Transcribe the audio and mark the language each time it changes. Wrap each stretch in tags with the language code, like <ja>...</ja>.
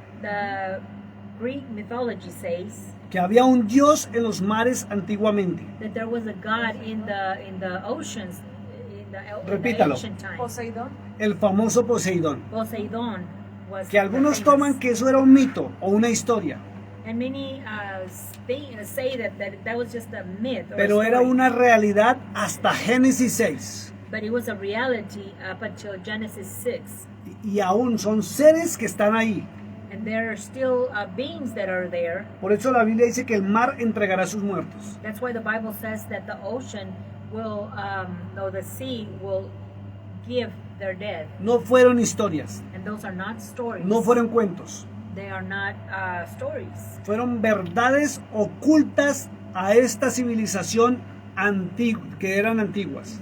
<en>The Greek mythology says</en> <es>que había un dios en los mares antiguamente.</es> <en>that there was a god in the oceans in the</en> <es>Repítalo.</es> <en>ancient times.</en> <es>Poseidón. El famoso Poseidón.</es> <en>Poseidon was</en> <es>Que algunos</es> <en>the</en> <es>toman</es> <en>famous.</en> <es>que eso era un mito o una historia,</es> <en>And many say that was just a myth or</en> <es>pero</es> <en>a</en> <es>era</es> <en>story.</en> <es>una realidad hasta Génesis 6.</es> <en>But it was a reality up until Genesis 6.</en> <es>Y aún son seres que están ahí.</es> <en>And there are still beings that are there.</en> <es>Por eso la Biblia dice que el mar entregará a sus muertos.</es> <en>That's why the Bible says that the ocean will, or the sea will give their dead.</en> <es>No fueron historias,</es> <en>And those are not stories.</en> <es>no fueron cuentos.</es> <en>They are not stories.</en> <es>Fueron verdades ocultas a esta civilización que eran antiguas.</es>